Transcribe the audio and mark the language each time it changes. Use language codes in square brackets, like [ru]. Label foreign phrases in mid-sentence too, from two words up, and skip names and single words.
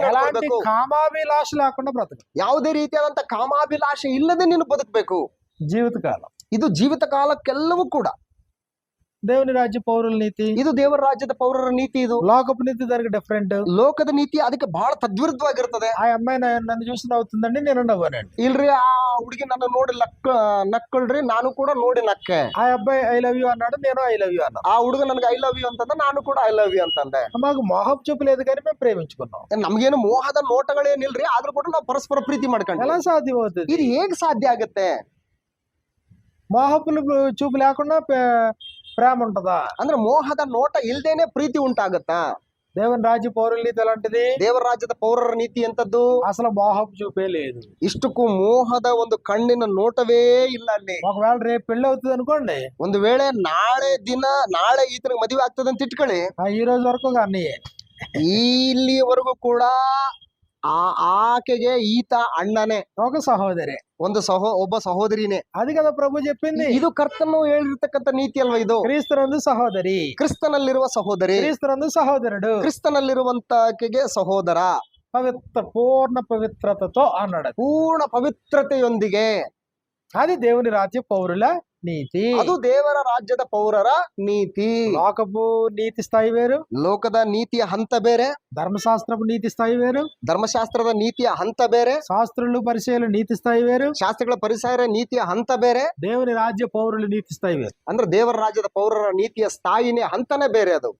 [te] ఎలాంటి [kn] ನಡ್ಕೊಳ್ಬೇಕು. [te] కామాభిలాష లేకుండా బ్రతకడం, [kn] ಯಾವುದೇ ರೀತಿಯಾದಂತ ಕಾಮಾಭಿಲಾಷೆ ಇಲ್ಲದೆ ನೀನು ಬದುಕಬೇಕು. [te] జీవితకాలం. [kn] ಇದು ಜೀವಿತ ಕಾಲಕ್ಕೆಲ್ಲವೂ ಕೂಡ [te] దేవుని రాజ్య పౌరుల నీతి, [kn] ಇದು ದೇವರ ರಾಜ್ಯದ ಪೌರರ ನೀತಿ. ಇದು [te] లోకపు నీతి దానికి డిఫరెంట్. [kn] ಲೋಕದ ನೀತಿ ಅದಕ್ಕೆ ಬಹಳ ತದ್ವಿರುದ್ಧವಾಗಿರ್ತದೆ. [te] ఆ అమ్మాయి నన్ను చూసి నవ్వుతుందండి, నేను నవ్వానండి. [kn] ಇಲ್ರಿ ಆ ಹುಡುಗಿ ನನ್ನ ನೋಡಿ ನಕ್ಕಳ್ರಿ, ನಾನು ಕೂಡ ನೋಡಿ ನಕ್ಕೆ. [te] ఆ అబ్బాయి [en] I love you [te] అన్నాడు, నేను [en] I love you [te] అన్నాను. [kn] ಆ ಹುಡುಗ ನನಗೆ [en] I love you [kn] ಅಂತಂದ, ನಾನು ಕೂಡ [en] I love you [kn] ಅಂತಂದೆ. [te] మాకు మోహపు చూపు లేదు కానీ మేము ప్రేమించుకున్నాం. [kn] ನಮ್ಗೇನು ಮೋಹದ ನೋಟಗಳೇನಿಲ್ರಿ, ಆದ್ರೂ ಕೂಡ ನಾವು ಪರಸ್ಪರ ಪ್ರೀತಿ ಮಾಡ್ಕೊಂಡ್ವಿ. [te] ఎలా సాధ్యం అవుతుంది? [kn] ಇದು ಹೇಗ್ ಸಾಧ್ಯ ಆಗುತ್ತೆ? [te] మోహపులు చూపు లేకుండా ప్రేమ ఉంటదా? [kn] ಅಂದ್ರೆ ಮೋಹದ ನೋಟ ಇಲ್ದೇನೆ ಪ್ರೀತಿ ಉಂಟಾಗತ್ತಾ? [te] దేవుని రాజ్య పౌరుల నీతి ఎలాంటిది? [kn] ದೇವರ ರಾಜ್ಯದ ಪೌರರ ನೀತಿ ಎಂತದ್ದು? [te] అసలు మోహపు చూపే లేదు. [kn] ಇಷ್ಟಕ್ಕೂ ಮೋಹದ ಒಂದು ಕಣ್ಣಿನ ನೋಟವೇ ಇಲ್ಲ ಅಲ್ಲಿ. [te] ఒకవేళ రేపు పెళ్లి అవుతుంది అనుకోండి, [kn] ಒಂದು ವೇಳೆ ನಾಳೆ ಈತನಿಗೆ ಮದುವೆ ಆಗ್ತದೆ ಅಂತ ಇಟ್ಕೊಳ್ಳಿ, [te] ఈ రోజు వరకు కానీ [kn] ಇಲ್ಲಿವರೆಗೂ ಕೂಡ ಆಕೆಗೆ ಈತ ಅಣ್ಣನೇ, [te] ఒక సహోదరి, [kn] ಒಬ್ಬ ಸಹೋದರಿನೇ. [te] అది కదా ప్రభు చెప్పింది. [kn] ಇದು ಕರ್ತನು ಹೇಳಿರ್ತಕ್ಕಂಥ ನೀತಿ ಅಲ್ವಾ ಇದು? [te] క్రీస్తునందు సహోదరి, [kn] ಕ್ರಿಸ್ತನಲ್ಲಿರುವ ಸಹೋದರಿ, [te] క్రీస్తునందు సహోదరుడు, [kn] ಕ್ರಿಸ್ತನಲ್ಲಿರುವಂತಕೆಗೆ ಸಹೋದರ, [te] పూర్ణ పవిత్రతతో అన్నాడు. [kn] ಪೂರ್ಣ ಪವಿತ್ರತೆಯೊಂದಿಗೆ. [te] అది దేవుని రాజ్య పౌరుల నీతి. [kn] ಅದು ದೇವರ ರಾಜ್ಯದ ಪೌರರ ನೀತಿ. [te] లోకపు నీతి స్థాయి వేరు, [kn] ಲೋಕದ ನೀತಿಯ ಹಂತ ಬೇರೆ, [te] ధర్మశాస్త్రపు నీతి స్థాయి వేరు, [kn] ಧರ್ಮಶಾಸ್ತ್ರದ ನೀತಿಯ ಹಂತ ಬೇರೆ, [te] శాస్త్రులు పరిచయాల నీతి స్థాయి వేరు, [kn] ಶಾಸ್ತ್ರಗಳ ಪರಿಸರ ನೀತಿಯ ಹಂತ ಬೇರೆ, [te] దేవుని రాజ్య పౌరుల నీతి స్థాయి వేరు. [kn] ಅಂದ್ರೆ ದೇವರ ರಾಜ್ಯದ ಪೌರರ ನೀತಿಯ ಸ್ಥಾಯಿನೇ ಹಂತನೇ ಬೇರೆ ಅದು.